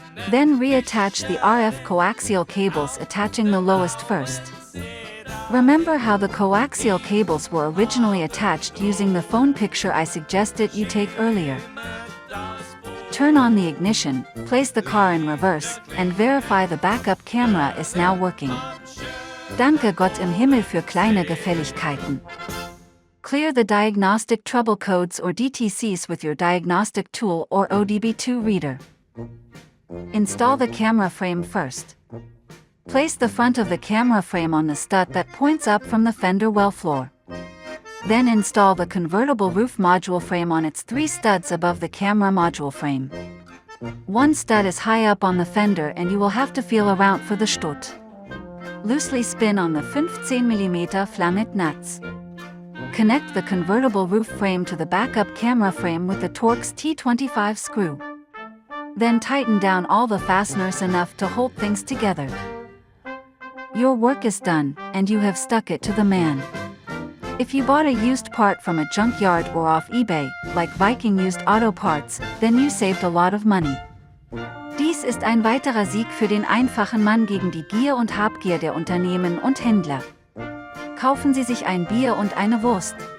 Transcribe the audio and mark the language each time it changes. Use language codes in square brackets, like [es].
[en] Then reattach the RF coaxial cables, attaching the lowest first. Remember how the coaxial cables were originally attached using the phone picture I suggested you take earlier. Turn on the ignition, place the car in reverse, and verify the backup camera is now working. [de] Danke Gott im Himmel für kleine Gefälligkeiten. [en] Clear the diagnostic trouble codes or DTCs with your diagnostic tool or ODB2 reader. Install the camera frame first. Place the front of the camera frame on the stud that points up from the fender well floor. Then install the convertible roof module frame on its 3 studs above the camera module frame. One stud is high up on the fender and you will have to feel around for the Stott. Loosely spin on the 15 mm Flamit nuts. Connect the convertible roof frame to the backup camera frame with the Torx T25 screw. Then tighten down all the fasteners enough to hold things together. Your work is done, and you have stuck it to the man. If you bought a used part from a junkyard or off eBay, like Viking used auto parts, then you saved a lot of money. [de] Dies ist ein weiterer Sieg für den einfachen Mann gegen die Gier und Habgier der Unternehmen und Händler. Kaufen Sie sich ein Bier und eine Wurst.